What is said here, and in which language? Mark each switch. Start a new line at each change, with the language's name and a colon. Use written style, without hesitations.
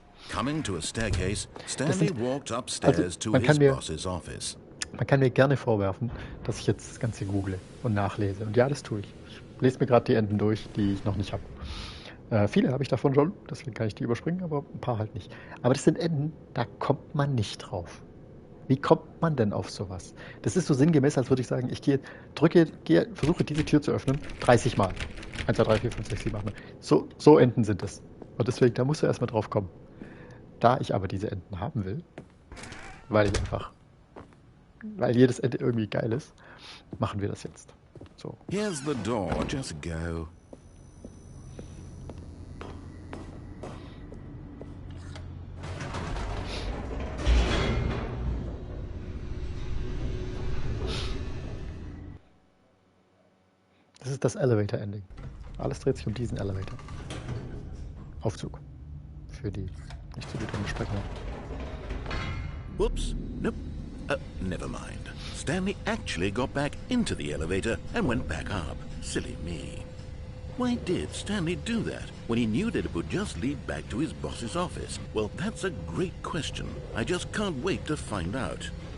English: Coming to a staircase, Stanley walked upstairs to his boss's office.
German: Man kann mir gerne vorwerfen, dass ich jetzt das Ganze google und nachlese. Und ja, das tue ich. Ich lese mir gerade die Enden durch, die ich noch nicht habe. Viele habe ich davon schon, deswegen kann ich die überspringen, aber ein paar halt nicht. Aber das sind Enden, da kommt man nicht drauf. Wie kommt man denn auf sowas? Das ist so sinngemäß, als würde ich sagen, ich versuche diese Tür zu öffnen, 30 Mal. 1, 2, 3, 4, 5, 6, 7, 8, 9. So Enden sind es. Und deswegen, da musst du erstmal drauf kommen. Da ich aber diese Enden haben will, weil jedes Ende irgendwie geil ist, machen wir das jetzt. So.
English: Here's the door, just go.
German: Das ist das Elevator-Ending. Alles dreht sich um diesen Elevator. Aufzug. Für die nicht so gut Sprecher.
English: Whoops. Nope. Never mind. Stanley actually got back into the elevator and went back up. Silly me. Why did Stanley do that when he knew that it would just lead back to his boss's office? Well, that's a great question. I just can't wait to find out.